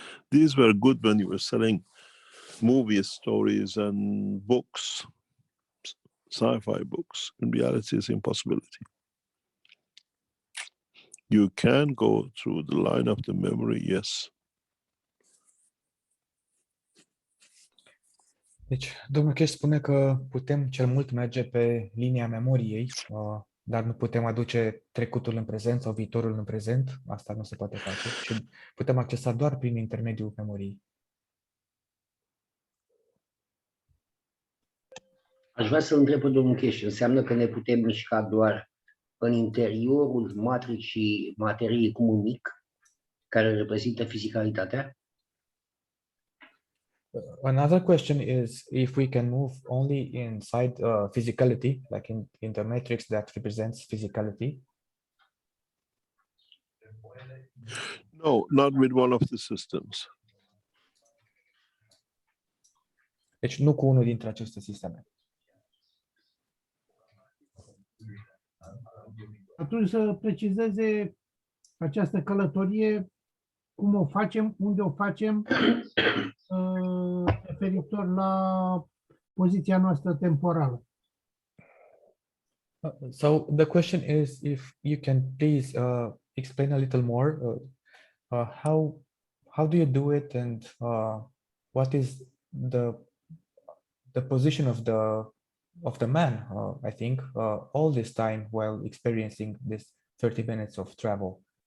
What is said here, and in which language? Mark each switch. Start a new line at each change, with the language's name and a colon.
English: These were good when you were selling movie stories and books, sci-fi books. In reality, it's impossibility. You can go through the line of the memory, yes.
Romanian: Deci, domnul Keshe spune că putem cel mult merge pe linia memoriei, dar nu putem aduce trecutul în prezent sau viitorul în prezent. Asta nu se poate face și putem accesa doar prin intermediul memoriei. Aș vrea să întreb pe domnul Keshe, înseamnă că ne putem mișca doar în interiorul matricii materiei cu un mic, care reprezintă fizicalitatea?
English: Another question is if we can move only inside physicality, like in the matrix that represents physicality. No, not with one of the systems.
Romanian: Deci nu cu unul dintre aceste sisteme. Atunci să precizeze această călătorie, cum o facem, unde o facem, referitor la poziția noastră temporală.
English: So the question is if you can please explain a little more how do you do it and what is the position of the man, I think, all this time while experiencing this 30 minutes of travel.